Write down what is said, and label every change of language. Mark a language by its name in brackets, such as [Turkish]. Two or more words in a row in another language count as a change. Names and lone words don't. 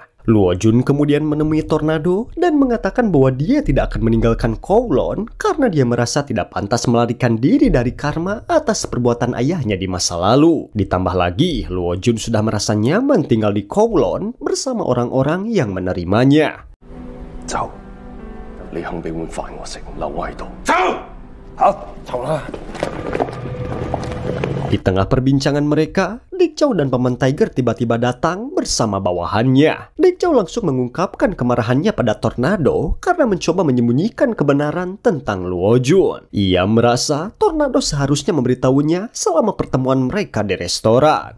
[Indonesian] Luo Jun kemudian menemui Tornado dan mengatakan bahwa dia tidak akan meninggalkan Kowloon karena dia merasa tidak pantas melarikan diri dari karma atas perbuatan ayahnya di masa lalu. Ditambah lagi, Luo Jun sudah merasa nyaman tinggal di Kowloon bersama orang-orang yang menerimanya. [Cantonese] 走，你肯俾碗飯我食，留我喺度。走，好，走啦。 [Indonesian] Di tengah perbincangan mereka, Dick Chow dan Paman Tiger tiba-tiba datang bersama bawahannya. Dick Chow langsung mengungkapkan kemarahannya pada Tornado karena mencoba menyembunyikan kebenaran tentang Luo Jun. Ia merasa Tornado seharusnya memberitahunya selama pertemuan mereka di restoran.